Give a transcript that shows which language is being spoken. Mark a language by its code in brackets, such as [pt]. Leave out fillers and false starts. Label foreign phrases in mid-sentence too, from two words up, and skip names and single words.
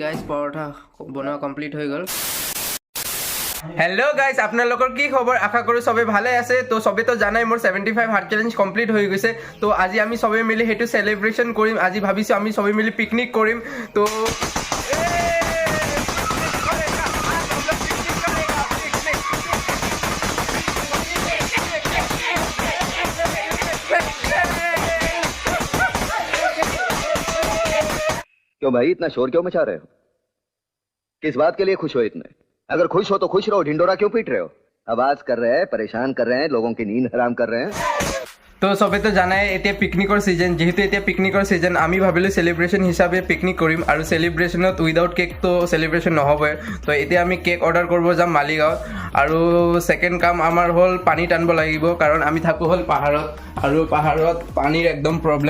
[as] পৰঠা বনোৱা কমপ্লিট হৈ গ'ল। [en] hello guys, [as] আপোনালোকৰ কি খবৰ? আশা কৰোঁ চবেই ভালে আছে। তো চবেইতো জানাই মোৰ 75 [en] hard challenge complete [as] হৈ গৈছে। তো আজি আমি চবেই মিলি সেইটো চেলিব্ৰেশ্যন কৰিম। আজি ভাবিছোঁ আমি চবেই মিলি পিকনিক কৰিম। তো [hi] क्यों भाई इतना शोर क्यों मचा रहे हो? किस बात के लिए खुश हो इतने? अगर खुश हो तो खुश रहो, ढिंडोरा क्यों पीट रहे हो? आवाज कर रहे हैं, परेशान कर रहे हैं, लोगों की नींद हराम कर रहे हैं। [as] তো চবেইতো জানাই এতিয়া পিকনিকৰ ছিজন, যিহেতু এতিয়া পিকনিকৰ ছিজন আমি ভাবিলোঁ চেলিব্ৰেশ্যন হিচাপে পিকনিক কৰিম। আৰু চেলিব্ৰেশ্যনত উইদাউট কেকটো চেলিব্ৰেশ্যন নহ'বই। তো এতিয়া আমি [en] cake order [as] কৰিব যাম মালিগাঁৱত। আৰু ছেকেণ্ড কাম আমাৰ হ'ল পানী টানিব লাগিব, কাৰণ আমি থাকোঁ হ'ল পাহাৰত, আৰু পাহাৰত পানীৰ একদম প্ৰব্লেম।